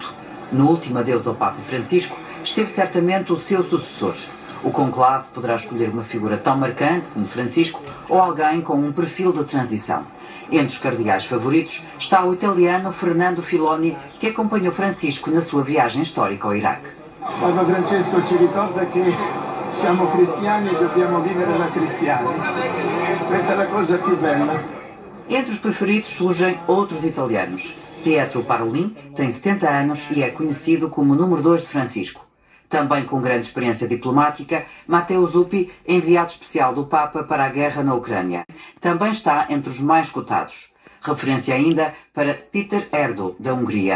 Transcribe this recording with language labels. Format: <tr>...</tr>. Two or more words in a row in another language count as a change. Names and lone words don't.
<pt>No último adeus ao Papa Francisco, esteve certamente o seu sucessor. O conclave poderá escolher uma figura tão marcante como Francisco ou alguém com um perfil de transição. Entre os cardeais favoritos está o italiano Fernando Filoni, que acompanhou Francisco na sua viagem histórica ao Iraque.</pt> <it>Papa Francesco ci ricorda che siamo cristiani e dobbiamo vivere da cristiani. Questa è la cosa più bella.</it> <pt>Entre os preferidos surgem outros italianos. Pietro Parolin tem 70 anos e é conhecido como o número 2 de Francisco. Também com grande experiência diplomática, Matteo Zuppi, enviado especial do Papa para a guerra na Ucrânia. Também está entre os mais cotados. Referência ainda para Peter Erdo, da Hungria.</pt>